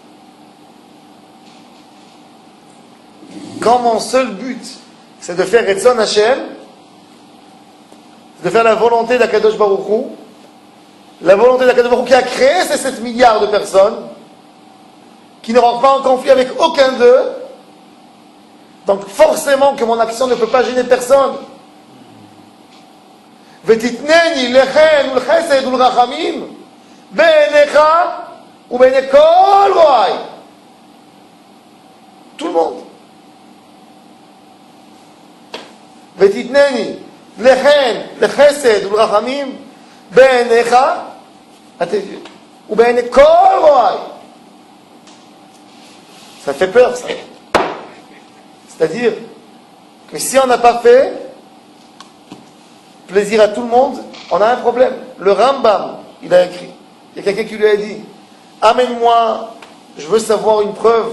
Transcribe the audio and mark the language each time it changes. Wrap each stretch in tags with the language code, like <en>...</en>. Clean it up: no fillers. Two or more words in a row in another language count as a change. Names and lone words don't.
<fr>Quand mon seul but, c'est de faire</fr> <he>רצון השם,</he> <fr>de faire la volonté d'Akadosh Baruch Hu, la volonté d'Akadosh Baruch Hu qui a créé ces 7 milliards de personnes, qui ne rentrent pas en conflit avec aucun d'eux, donc forcément que mon action ne peut pas gêner personne.</fr> <he>ותתנני לחן ולחסד ולרחמים בעיניך ובעיני כל רואי.</he> <fr>Tout le monde.</fr> <he>ותתנני לחן לחסד ולרחמים בעיניך ובעיני כל רואי.</he> <fr>Ça fait peur, ça. C'est-à-dire que si on n'a pas fait plaisir à tout le monde, on a un problème. Le Rambam, il a écrit. Il y a quelqu'un qui lui a dit, amène-moi, je veux savoir une preuve.</fr>